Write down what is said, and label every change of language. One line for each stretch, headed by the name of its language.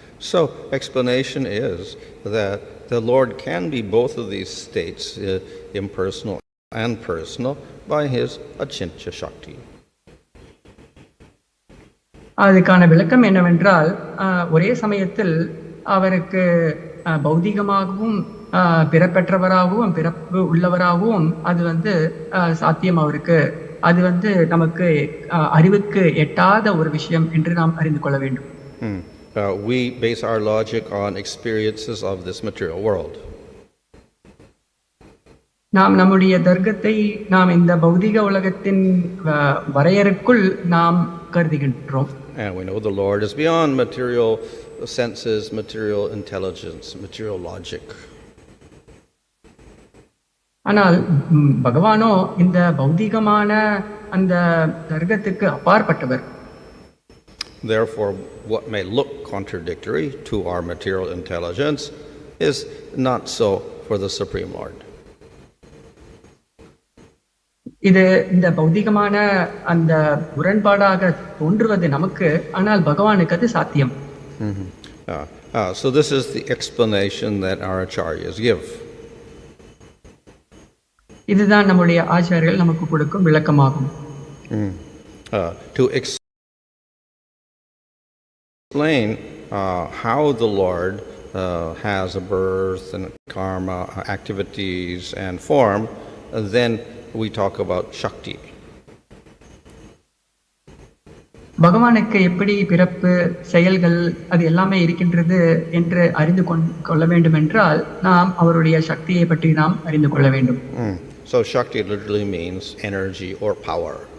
English: So explanation is that the Lord can be both of these states, impersonal and personal, by his achintya shakti.
Tamil: அதுக்கான விளக்கம் என்னவென்றால் ஒரே சமயத்தில் அவருக்கு பௌதிகமாகவும் பிறப்பெற்றவராகவும் பிறப்பு உள்ளவராகவும் அது சாத்தியம். அவருக்கு அது நமக்கு அறிவுக்கு எட்டாத ஒரு விஷயம் என்று நாம் அறிந்து கொள்ள வேண்டும்.
English: We base our logic on experiences of this material world.
Tamil: நாம் நம்முடைய தர்க்கத்தை நாம் இந்த பௌதிக உலகத்தின் வரையறைக்குள் நாம் கருதுகின்றோம்.
English: And we know the Lord is beyond material senses, material intelligence, material logic.
Tamil: ஆனால் பகவானோ இந்த பௌதிகமான அந்த தர்க்கத்துக்கு அப்பாற்பட்டவர்.
English: Therefore, what may look contradictory to our material intelligence is not so for the Supreme Lord.
Tamil: இது இந்த பௌதிகமான அந்த முரண்பாடாக தோன்றுவது நமக்கு, ஆனால் பகவானுக்கு அது சாத்தியம்.
English: So this is the explanation that our acharyas give.
Tamil: இதுதான் நம்முடைய ஆச்சாரியர்கள் நமக்கு கொடுக்கும் விளக்கமாகும்.
English: To explain how the Lord has a birth and karma, activities and form, then we talk about Shakti.
Tamil: பகவானுக்கு எப்படி பிறப்பு செயல்கள் அது எல்லாமே இருக்கின்றது என்று அறிந்து கொள்ள வேண்டும் என்றால் நாம் அவருடைய சக்தியை பற்றி நாம் அறிந்து கொள்ள வேண்டும்.
English: So Shakti literally means energy or power.